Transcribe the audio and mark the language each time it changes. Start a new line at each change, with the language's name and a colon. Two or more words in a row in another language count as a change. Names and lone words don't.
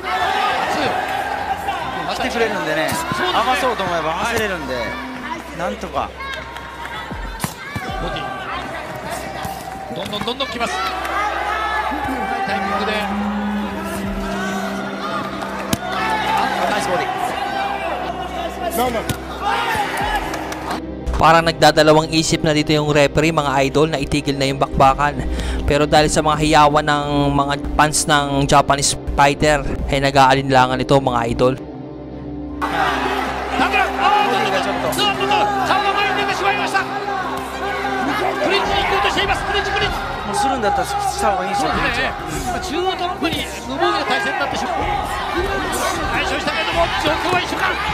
Japanese: 来てくれるんでね、合わそうと思えば合わせれるんで、なんとかボディどんどん来ます。タイミングでナイスボディ。
Filipino: Parang nagdadalawang isip na dito yung referee mga idol na itigil na yung bakbakan. Pero dahil sa mga hiyawan ng mga fans ng
English: Japanese fighter
Filipino: ay nag-aalinlangan ito mga idol.
Japanese: するんだったらした方がいいですよね。中央トランプに無防備な体勢になってしまう。対処したけれども状況は一緒か。